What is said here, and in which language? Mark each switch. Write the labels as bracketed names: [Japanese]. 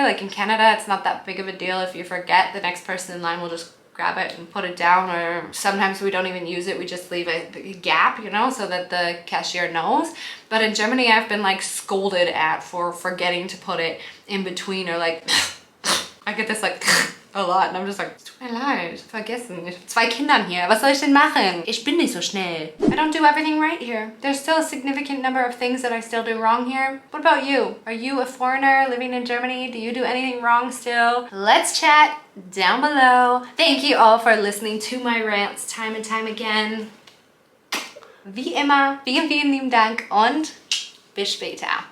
[English] Like in Canada, it's not that big of a deal. If you forget, the next person in line will just grab it and put it down, or sometimes we don't even use it, we just leave a gap, you know, so that the cashier knows. But in Germany, I've been like scolded at for forgetting to put it in between, or like I get this like a lot, and I'm just like, es tut mir leid, vergessen. [German] Ich habe 2 Kindern hier. Was soll ich denn machen? Ich bin nicht so schnell. [English] I don't do everything right here. There's still a significant number of things that I still do wrong here. What about you? Are you a foreigner living in Germany? Do you do anything wrong still? Let's chat down below. Thank you all for listening to my rants time and time again. Wie immer, vielen, vielen lieben Dank und bis später.